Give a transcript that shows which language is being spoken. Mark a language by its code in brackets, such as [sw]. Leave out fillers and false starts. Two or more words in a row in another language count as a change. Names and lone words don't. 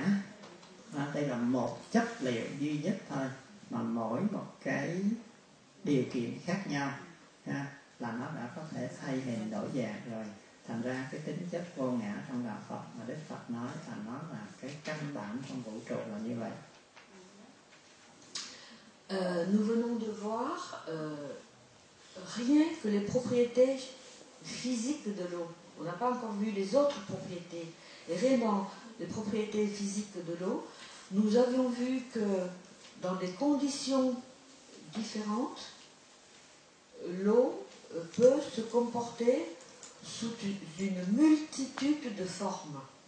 [vi] Đây là một chất liệu duy nhất thôi, mà mỗi một cái điều kiện khác nhau là nó đã có thể thay hình đổi dạng rồi. Thành ra cái tính chất vô ngã trong đạo Phật mà Đức Phật nói là nó là cái căn bản trong vũ trụ là như vậy. [fr] Nous venons de voir rien que les propriétés physiques de l'eau. On n'a pas encore vu les autres propriétés. Et rien dans les propriétés physiques de l'eau, nous avions vu que dans des conditions différentes, l'eau peut se comporter sous une multitude de formes.